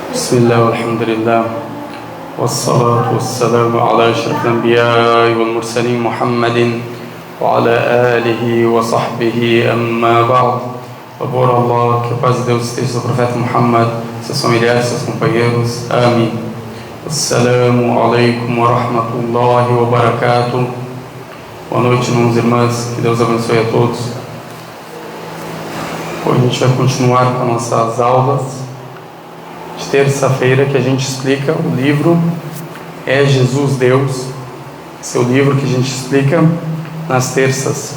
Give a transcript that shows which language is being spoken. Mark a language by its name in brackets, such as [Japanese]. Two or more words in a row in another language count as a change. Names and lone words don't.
[Arabic] بسم الله والحمد لله والصلاة والسلام على أشرف الأنبياء والمرسلين محمد وعلى آله وصحبه أما بعد. [Portuguese] Por Allah, que a paz de Deus esteja sobre o profeta Muhammad, seus familiares, seus companheiros. Amém. [Arabic] السلام عليكم ورحمة الله وبركاته. [Portuguese] Boa noite, irmãos e irmãs. Que Deus abençoe a todos. Hoje a gente vai continuar com nossas aulas de terça-feira, que a gente explica o livro É Jesus Deus. Esse é o livro que a gente explica nas terças.